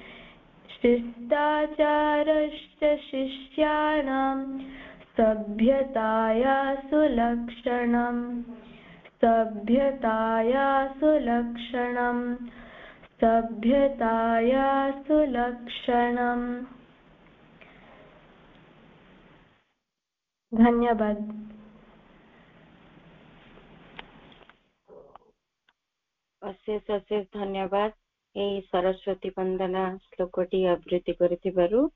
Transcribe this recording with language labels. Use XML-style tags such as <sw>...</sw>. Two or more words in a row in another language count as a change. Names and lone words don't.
<sa>शिष्टाचारश्च शिष्याणां सभ्यताया सुलक्षणम् सभ्यताया सुलक्षणम् सभ्यताया सुलक्षणम्।</sa> <or>धन्यवाद। ଅଶେଷ ଅଶେଷ ଧନ୍ୟବାଦ এই ସରସ୍ୱତୀ ବନ୍ଦନା ଶ୍ଲୋକଟି ଆବୃତ୍ତି କରିଥିବାରୁ।</or>